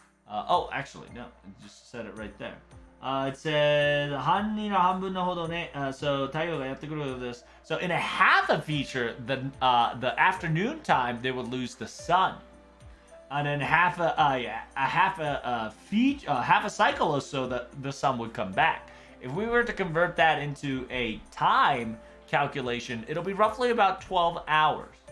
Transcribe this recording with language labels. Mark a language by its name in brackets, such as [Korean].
[English] Oh, actually, no, it just said it right there. It said, so, [Japanese] 太陽がやってくることです. [English] So in a half a feature, the afternoon time, they would lose the sun. And then half a cycle or so, the sun would come back. If we were to convert that into a time calculation, it'll be roughly about 12 hours.